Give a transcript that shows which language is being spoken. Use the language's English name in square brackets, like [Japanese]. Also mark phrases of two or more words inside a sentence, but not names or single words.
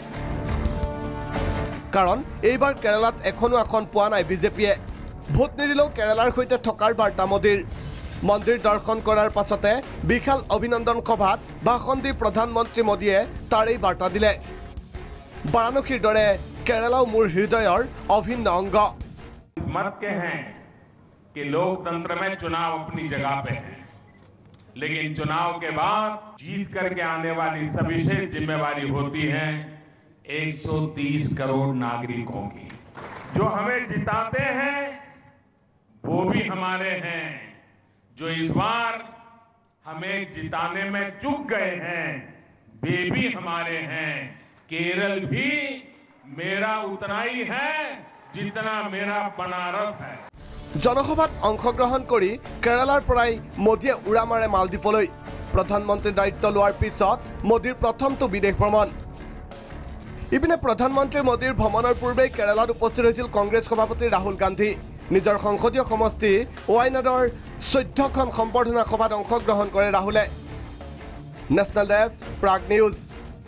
[Assamese] কাৰণ এইবাৰ কেৰালাত এখনো আসন পোৱা নাই বিজেপিয়ে ভোট নিদিলেও কেৰালাৰ সৈতে থকাৰ বাৰ্তা মোদীৰ মন্দিৰ দৰ্শন কৰাৰ পাছতে বিশাল অভিনন্দন সভাত ভাষণ দি প্ৰধানমন্ত্ৰী মোদীয়ে তাৰ এই বাৰ্তা দিলে বাৰাণসীৰ দৰে কেৰালাও মোৰ হৃদয়ৰ অভিন্ন অংগ [Hindi] मत के हैं कि लोकतंत्र में चुनाव अपनी जगह पे है लेकिन चुनाव के बाद जीत करके आने वाली सविशेष जिम्मेवारी होती है 130 करोड़ नागरिकों की जो हमें जिताते हैं वो भी हमारे हैं जो इस बार हमें जिताने में चूक गए हैं वे भी हमारे हैं केरल भी मेरा उतना ही है जितना मेरा बनारस है [Assamese] জনসভাত অংশগ্ৰহণ কৰি কেৰালাৰ পৰাই মোদীয়ে উৰা মাৰে মালদ্বীপলৈ প্ৰধানমন্ত্ৰীৰ দায়িত্ব লোৱাৰ পিছত মোদীৰ প্ৰথমটো বিদেশ ভ্ৰমণ ইপিনে প্ৰধানমন্ত্ৰী মোদীৰ ভ্ৰমণৰ পূৰ্বে কেৰালাত উপস্থিত হৈছিল কংগ্ৰেছ সভাপতি ৰাহুল গান্ধী নিজৰ সংসদীয় সমষ্টি ৱাইনাডৰ 14খন সম্বৰ্ধনা সভাত অংশগ্ৰহণ কৰে ৰাহুলে [English] national desk [Assamese] প্ৰাগ নিউজ